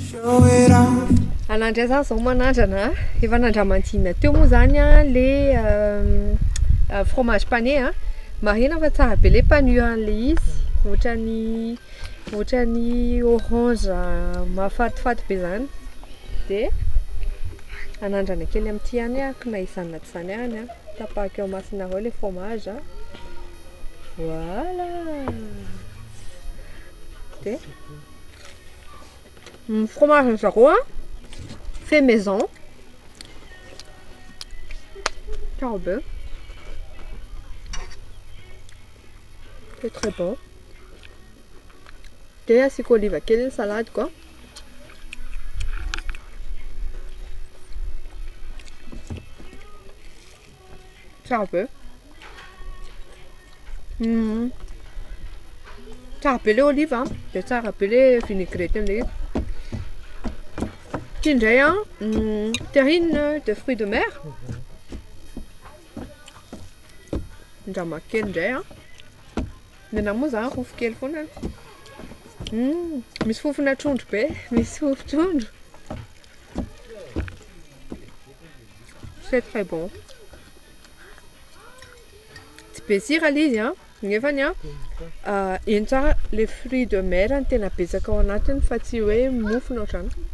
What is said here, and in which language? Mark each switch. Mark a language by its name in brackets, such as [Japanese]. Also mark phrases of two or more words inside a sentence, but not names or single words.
[Malagasy] Anandray zany zao manandrana efa nandramantina teo moa zany le [French] fromage pané [Malagasy] marina fa tsara be le panuan'le izy ohatran'ny orange mahafatifaty be zany dia anandrana kely amin'ity ihany akona izany naty izany ihany tapahako eo masonareo le fromage voilà dia fromage zareo [French] fait maison [Malagasy] tsara be, [French] c'est très bon [Malagasy] dia asiako oliva kely ny salade quoi. Tsara be. Tsara be le olive dia tsara be le vinaigrette amin'ilay izy. Ity indray [French] terrine de fruits de mer. [Malagasy] Ndrama kely indray nena moa zany rofo kely foana. Misy fofona trondro be, misy fofo trondro. [French] C'est très bon. [Malagasy] Tsy be sira le izy nefany eny tsara le [French] fruit de mer [Malagasy] ny tena betsaka ao anatiny fa tsy hoe mofona ohatrany.